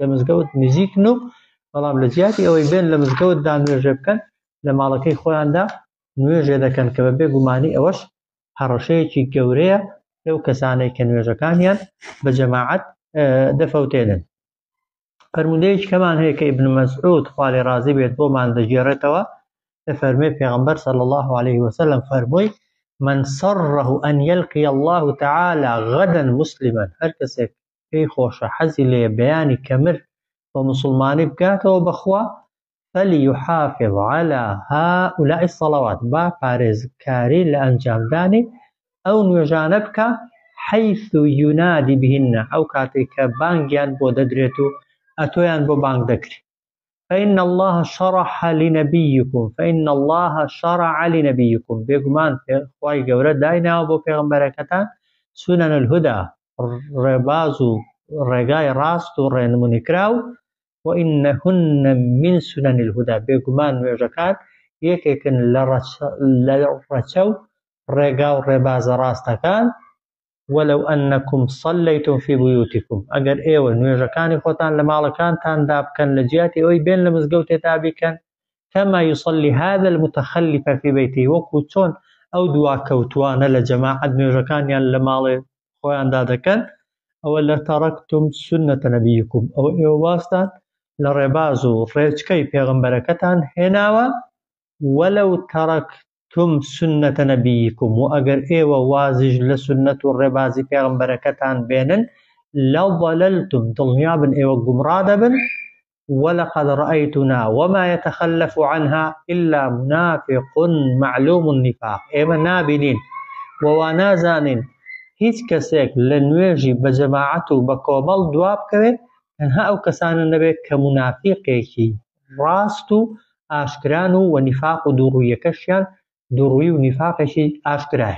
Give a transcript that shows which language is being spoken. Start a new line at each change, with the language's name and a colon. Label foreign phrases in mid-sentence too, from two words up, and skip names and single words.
Central Kurdish: مزگەوت نزیکن و بەڵام لە جیاتی ئەوەی بێن لە مزگەوتدا نوێژێ بکەن لە ماڵەکەی خۆیاندا نوێژێ دەکەن کە بەبێ گومانی ئەوەش هەڕەشەیەکی گەورەیە لەو کەسانەی کە نوێژەکانیان بە جەماعەت دەفەوتێنن فەرمودەیەکی کەمان هەیە کە ئیبن مەسعود خوا لێ ڕازی بێت بۆمان دەگێڕێتەوە دەفەرمێ پێغەمبەر
Arabic: صلی الله عليه وسلم
Central Kurdish: فەرمووی
Arabic: من سره أن يلقي الله تعالى غدا مسلما
Central Kurdish: هەر کەسێک پێی خۆشە حەزی لێ بەیانی کەمر بە مسلمانی بکاتەوە بەخوا
Arabic: فليحافظ على هؤلاء الصلوات
Central Kurdish: با پارێزکاری لە ئەنجامدانی ئەو نوێژانە بکە
Arabic: حيث ينادي بهن
Central Kurdish: ئەو کاتێک کە بانگیان بۆ دەدرێت و ئەتۆیان بۆ بانگ دەکرێت
Arabic: فإن الله شرح لنبيكم فإن الله شرع لنبيكم
Central Kurdish: بێگومان خوای گەورە دایناوە بۆ پێغەمبەرەکەتان
Arabic: سنن الهدى
Central Kurdish: ڕێباز و ڕێگای ڕاست و ڕێنمونی کراو
Arabic: وإنهن من سنن الهدى
Central Kurdish: بێگومان نوێژەکان یەکێکن لە ڕەچە و ڕێگا و ڕێبازە ڕاستەکان
Arabic: ولو أنكم صليتم في بيوتكم
Central Kurdish: ئەگەر ئێوە نوێژەکانی خۆتان لە ماڵەکانتاندا بکەن لە جیاتی ئەوەی بێن لە مزگەوتێتا بیکەن
Arabic: كما يصلي هذا المتخلف في بيته
Central Kurdish: وەکو چۆن ئەو دواکەوتوانە لە جەماعەت نوێژەکانیان لە ماڵێ خۆیاندا دەکەن ئەوە لە
Arabic: تەرەکتم سنة نبيكم
Central Kurdish: ئەوە ئێوە واستان لە ڕێباز و ڕێچکەی پێغەمبەرەکەتان هێناوە
Arabic: ولو تەرەکتم سنة نبيكم
Central Kurdish: و ئەگەر ئێوە وازیش لە سنەت و ڕێبازی پێغەمبەرەکەتان بێنن لەضەلەلتم دڵنیابن ئێوە گومڕا دەبن
Arabic: ولقد رأيتنا وما يتخلف عنها إلا منافق معلوم النفاق
Central Kurdish: ئێمە نابینین وەوا نازانین هیچ کەسێک لە نوێژی بە جەماعەت و بە کۆمەڵ دوا بکەوێت تەنها ئەو کەسانە نەبێت کە منافقێکی ڕاست و ئاشکران و وەنیفاق و دووڕوویەکەشیان دووڕووی و نیفاقێکی ئاشکرایە.